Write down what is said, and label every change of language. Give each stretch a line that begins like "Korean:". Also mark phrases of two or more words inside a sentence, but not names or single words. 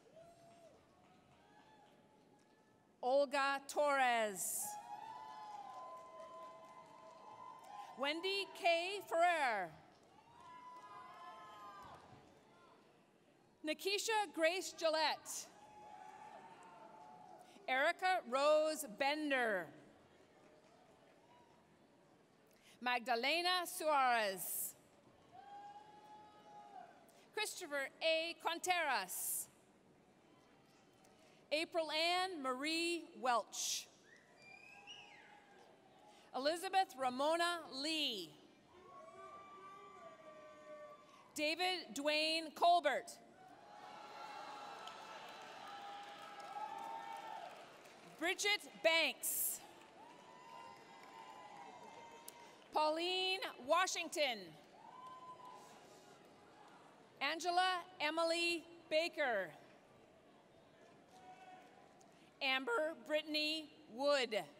English: Olga Torres. Wendy K. Ferrer. Nikisha Grace Gillette. Erica Rose Bender. Magdalena Suarez. Christopher A. Conteras. April Ann Marie Welch. Elizabeth Ramona Lee. David Dwayne Colbert. Bridget Banks. Pauline Washington. Angela Emily Baker. Amber Brittany Wood.